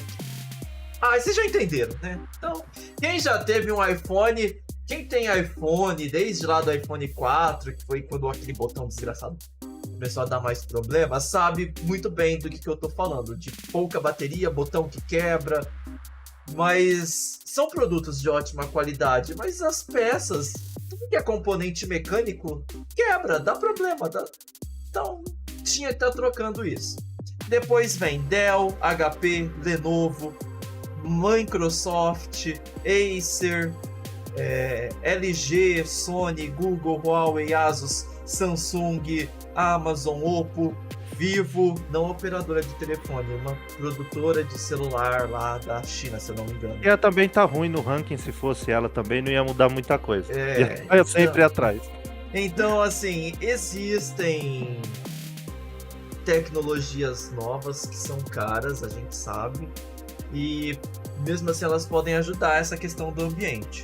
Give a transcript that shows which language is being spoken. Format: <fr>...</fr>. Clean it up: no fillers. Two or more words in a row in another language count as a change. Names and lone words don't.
<pt>Ah, vocês já entenderam, né? Então, quem já teve um iPhone, quem tem iPhone, desde lá do iPhone 4, que foi quando aquele botão desgraçado começou a dar mais problema, sabe muito bem do que eu tô falando. De pouca bateria, botão que quebra. Mas são produtos de ótima qualidade, mas as peças, tudo que é componente mecânico, quebra, dá problema. Então, tinha que estar trocando isso. Depois vem Dell, HP, Lenovo, Microsoft, Acer, LG, Sony, Google, Huawei, Asus, Samsung, Amazon, Oppo, Vivo, não operadora de telefone, uma produtora de celular lá da China, se eu não me engano. ia também tá ruim no ranking, se fosse ela também não ia mudar muita coisa. Ia Então, sempre atrás. Então, assim, existem tecnologias novas que são caras, a gente sabe, e mesmo assim elas podem ajudar essa questão do ambiente.</pt>